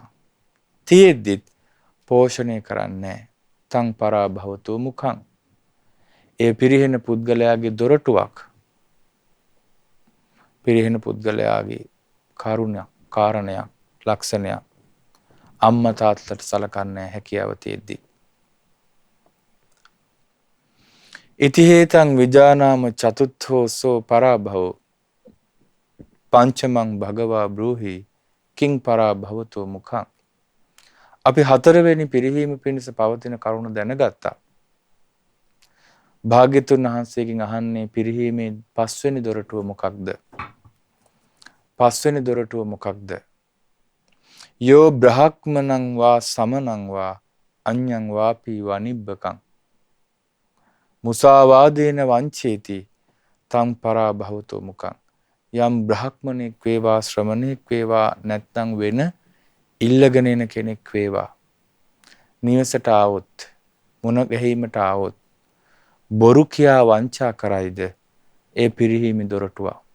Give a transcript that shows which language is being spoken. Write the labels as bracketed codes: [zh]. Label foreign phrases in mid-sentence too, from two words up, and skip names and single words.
[si] තියෙද්දිත් පෝෂණය කරන්නේ [pi] තං පරාභවතෝ මුඛං. [si] ඒ පිරිහෙන පුද්ගලයාගේ දොරටුවක්. පිරිහෙන පුද්ගලයාගේ කාරණයක්, ලක්ෂණයක්. අම්මා තාත්තට සලකන්නේ හැකියාව තියෙද්දි. [pi] ඉති හේතං විජානාම චතුත්ථෝසෝ පරාභවෝ පංචමං භගවා බ්‍රූහි කිං පරාභවතෝ මුඛං. [si] අපි හතරවෙනි පිරිහීම පිණිස පවතින කරුණ දැනගත්තා. භාග්‍යතුන් වහන්සේගෙන් අහන්නේ පිරිහීමේ පස්වෙනි දොරටුව මොකක්ද? පස්වෙනි දොරටුව මොකක්ද? [pi] යෝ බ්‍රහ්මණං වා සමනං වා අඤ්ඤං වාපි වනිබ්බකං මුසාවාදේන වංචේති තං පරාභවතෝ මුඛං. [si] යම් බ්‍රහ්මණෙක් වේවා ශ්‍රමණෙක් වේවා නැත්නම් වෙන ඉල්ලගෙන එන කෙනෙක් වේවා නිවසට ආවොත් මුණ ගැහිමට ආවොත් බොරු කියා වංචා කරයිද ඒ පිරිහීමේ දොරටුව.